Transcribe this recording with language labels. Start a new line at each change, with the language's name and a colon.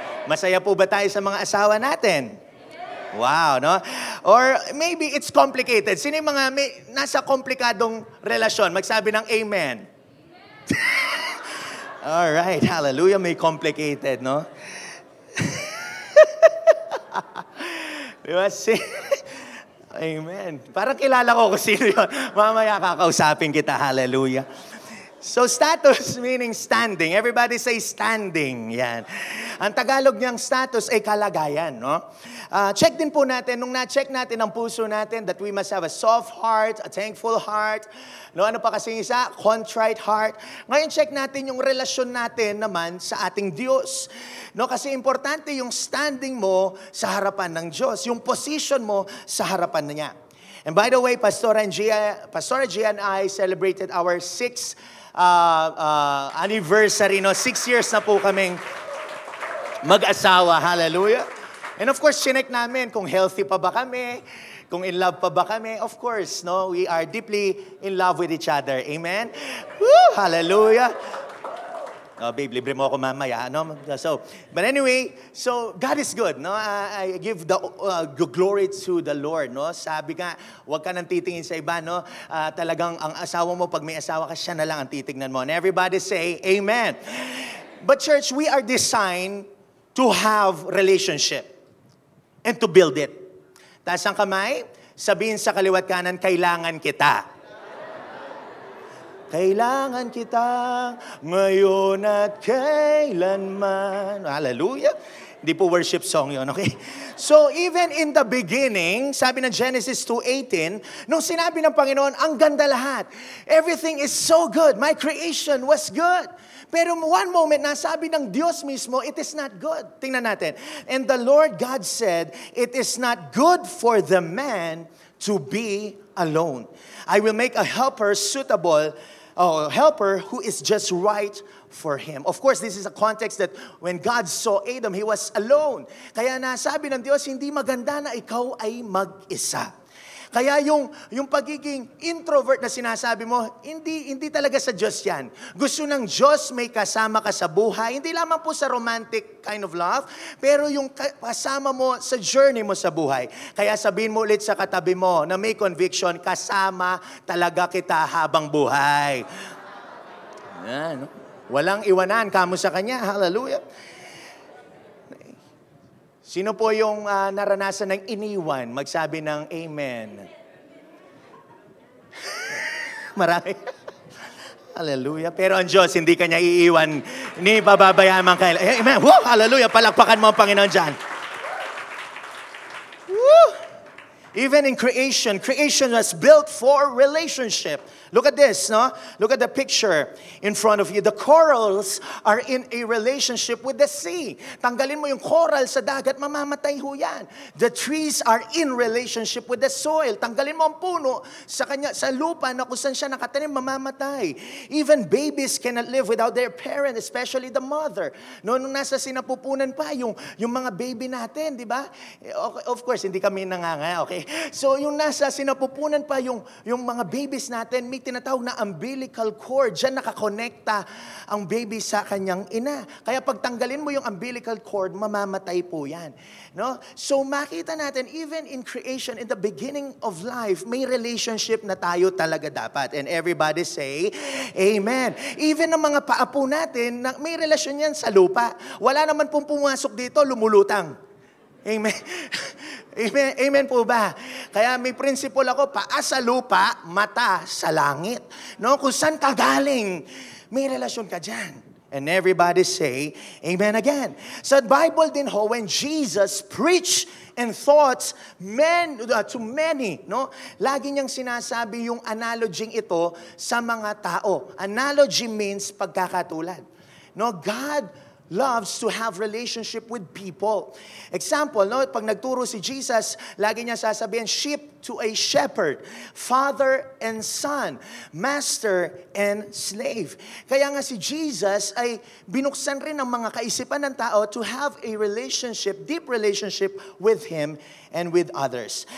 Filipino: Masaya po ba tayo sa mga asawa natin?
English: Wow, no? Or maybe it's complicated.
Filipino: Sino yung mga nasa komplikadong relasyon? Magsabi ng amen.
English: All right, hallelujah, may complicated, no?
Filipino: Diba? Amen. Parang kilala ko kung sino yun. Mamaya kakausapin kita, hallelujah.
English: So, status meaning standing. Everybody say standing.
Filipino: Yan. Ang Tagalog niyang status ay kalagayan, no?
English: Check din po natin,
Filipino: nung na-check natin ang puso natin,
English: that we must have a soft heart, a thankful heart, no? Ano pa kasing isa? Contrite heart.
Filipino: Ngayon, check natin yung relasyon natin naman sa ating Diyos. No? Kasi importante yung standing mo sa harapan ng Diyos, yung position mo sa harapan niya.
English: And by the way, Pastor Gia and I celebrated our 6th anniversary, no?
Filipino: 6 years na po kaming mag-asawa.
English: Hallelujah. And of course,
Filipino: chinek namin kung healthy pa ba kami, kung in love pa ba kami. Of course, no?
English: We are deeply in love with each other.
Filipino: Amen? Woo! Hallelujah. Oh, babe, libre mo ako mamaya, no?
English: So, but anyway, so God is good, no? I give the glory to the Lord, no?
Filipino: Sabi nga, huwag ka nang titingin sa iba, no? Talagang ang asawa mo, pag may asawa ka, siya na lang ang titignan mo.
English: And everybody say, amen. But church, we are designed to have relationship and to build it.
Filipino: Taas ang kamay, sabihin sa kaliwat kanan, kailangan kita. Kailangan kita ngayon at kailanman. Hallelujah. Hindi po worship song yun, okay? So, even in the beginning, sabi ng Genesis 2:18, nung sinabi ng Panginoon, ang ganda lahat.
English: Everything is so good. My creation was good.
Filipino: Pero one moment, nasabi ng Diyos mismo,
English: it is not good. Tingnan natin. And the Lord God said, it is not good for the man to be alone. I will make a helper suitable, helper who is just right for him. Of course, this is a context that when God saw Adam, he was alone.
Filipino: Kaya nasabi ng Diyos, hindi maganda na ikaw ay mag-isa. Kaya yung pagiging introvert na sinasabi mo, hindi talaga sa Diyos yan. Gusto ng Diyos may kasama ka sa buhay, hindi lamang po sa
English: romantic kind of love,
Filipino: pero yung kasama mo sa journey mo sa buhay. Kaya sabihin mo ulit sa katabi mo na may conviction, kasama talaga kita habang buhay. Yan, no? Walang iwanan kamo sa Kanya. Hallelujah. Sino po yung naranasan ng iniwan? Magsabi ng amen. Marami. Hallelujah. Pero ang Diyos, hindi kanya iiwan, ni bababayaan man kayo. Amen. Woo! Hallelujah. Palakpakan mo ang Panginoon dyan. Woo!
English: Even in creation was built for relationship. Look at this, no? Look at the picture in front of you. The corals are in a relationship with the sea.
Filipino: Tanggalin mo yung coral sa dagat, mamamatay ho yan.
English: The trees are in relationship with the soil.
Filipino: Tanggalin mo ang puno sa lupa na kung saan siya nakatanim, mamamatay.
English: Even babies cannot live without their parent, especially the mother.
Filipino: No, nung nasa sinapupunan pa, yung mga baby natin, di ba? Of course, hindi kami nanganga, okay? So, yung nasa sinapupunan pa, yung mga babies natin, may tinatawag na umbilical cord. Diyan nakakonekta ang baby sa kanyang ina. Kaya pag tanggalin mo yung umbilical cord, mamamatay po yan. No? So makita natin,
English: even in creation, in the beginning of life,
Filipino: may relationship na tayo talaga dapat.
English: And everybody say, Amen.
Filipino: Even ang mga paapo natin, may relasyon yan sa lupa. Wala naman pong pumasok dito, lumulutang. Amen. Amen. Amen po ba? Kaya may principle ako, paa sa lupa, mata sa langit. No? Kung saan ka galing, may relasyon ka dyan.
English: And everybody say, Amen again.
Filipino: Sa Bible din ho,
English: when Jesus preached and taught to many, no?
Filipino: Lagi niyang sinasabi yung analogy ito sa mga tao. Analogy means pagkakatulad. No?
English: God loves to have relationship with people. Example, no,
Filipino: pag nagturo si Jesus, lagi niya sasabihin,
English: sheep to a shepherd, father and son, master and slave.
Filipino: Kaya nga si Jesus ay binuksan rin ang mga kaisipan ng tao
English: to have a relationship, deep relationship with Him and with others.